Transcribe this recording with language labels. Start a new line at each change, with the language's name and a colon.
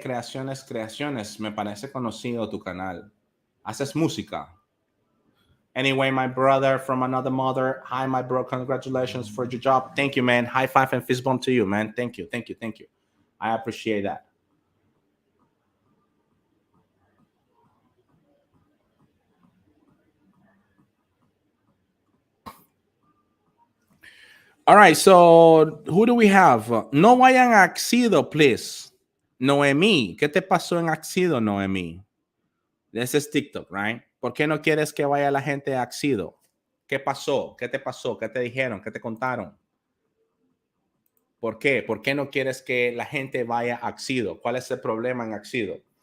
Spanish: Creaciones, creaciones. Me parece conocido tu canal. ¿Haces música?
English: Anyway, my brother from another mother. Hi, my bro. Congratulations for your job. Thank you, man. High five and fist bump to you, man. Thank you, thank you, thank you. I appreciate that. All right, so who do we have?
Spanish: No vayan a Accedo, please. Noemí, ¿qué te pasó en Accedo, Noemí?
English: This is TikTok, right?
Spanish: ¿Por qué no quieres que vaya la gente a Accedo? ¿Qué pasó? ¿Qué te pasó? ¿Qué te dijeron? ¿Qué te contaron? ¿Por qué? ¿Por qué no quieres que la gente vaya a Accedo? ¿Cuál es el problema en Accedo?